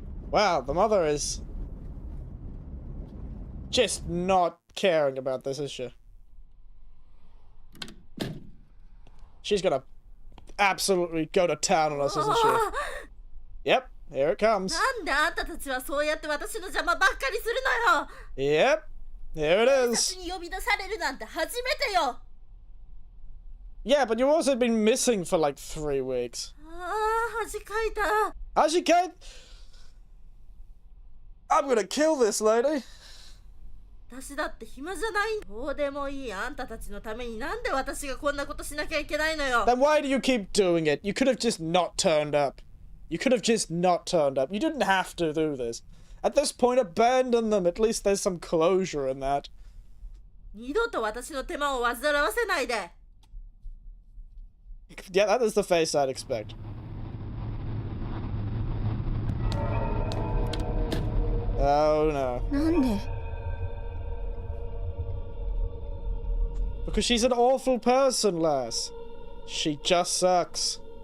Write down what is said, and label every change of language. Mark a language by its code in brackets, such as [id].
[en] Wow, the mother is just not caring about this, is she? She's gonna absolutely go to town on us, isn't she? Yep, here it comes. [ja] なんであんたたちはそうやって私の邪魔ばっかりするのよ。 [en] Yep, here it [ja] 私 [en] is. [ja] に呼び出されるなんて初めてよ。 [en] Yeah, but you've also been missing for like 3 weeks. [ja] ああ、恥かいた。 [en] Ashika, I'm gonna kill this lady. [ja] 私だって暇じゃない。どうでもいいあんたたちのためになんで私がこんなことしなきゃいけないのよ。 [en] Then why do you keep doing it? You could have just not turned up. You could have just not turned up. You didn't have to do this. At this point, abandon them. At least there's some closure in that. [ja] 二度と私の手間を煩わせないで。 [en] Yeah, that is the face I'd expect. Oh no. [ja] なんで [en] Because she's an awful person, lass. She just sucks.